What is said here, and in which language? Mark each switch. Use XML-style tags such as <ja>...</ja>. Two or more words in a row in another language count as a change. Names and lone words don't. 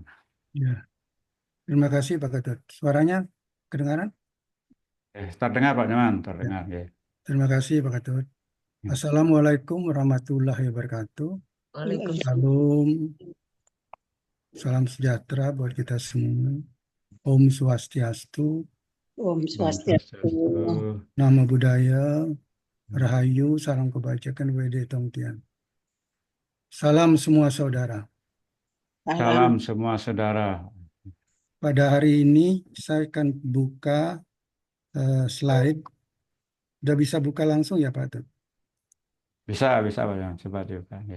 <id>Ya, terima kasih Pak Ketut. Suaranya kedengaran? Terdengar, Pak Nyoman, Ya, terdengar. Ya. terima kasih Pak Ketut.</id> <ar>السلام عليكم ورحمة الله وبركاته. Waalaikumsalam.</ar> <id>Salam, salam sejahtera buat kita semua. Om Swastiastu, Om Om Swastiastu. Swastiastu. Namo Buddhaya, Rahayu, salam kebajikan, Wede Tongtian. Salam semua saudara. Salam. Salam semua saudara. Pada hari ini saya akan buka slide. Udah bisa buka langsung ya Pak Ketut? Bisa, bisa, Pak Nyoman. Coba dibuka. Ya.</id>